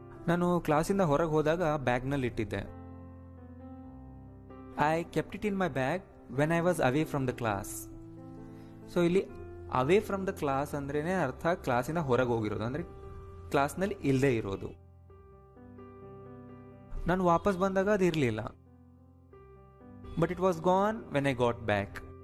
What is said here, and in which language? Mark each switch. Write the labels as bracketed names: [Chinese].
[Kannada] ನಾನು ಕ್ಲಾಸಿಂದ ಹೊರಗೆ ಹೋದಾಗ ಬ್ಯಾಗ್ನಲ್ಲಿ ಇಟ್ಟಿದ್ದೆ. [English] I kept it in my bag when I was away from the class. [Kannada] So ಇಲ್ಲಿ [English] away from the class [Kannada] ಅಂದ್ರೇನೆ ಅರ್ಥ ಕ್ಲಾಸಿಂದ ಹೊರಗೆ ಹೋಗಿರೋದು, ಅಂದರೆ ಕ್ಲಾಸ್ನಲ್ಲಿ ಇಲ್ಲದೆ ಇರೋದು. ನಾನು ವಾಪಸ್ ಬಂದಾಗ ಅದು ಇರಲಿಲ್ಲ. [English] But it was gone when I got back.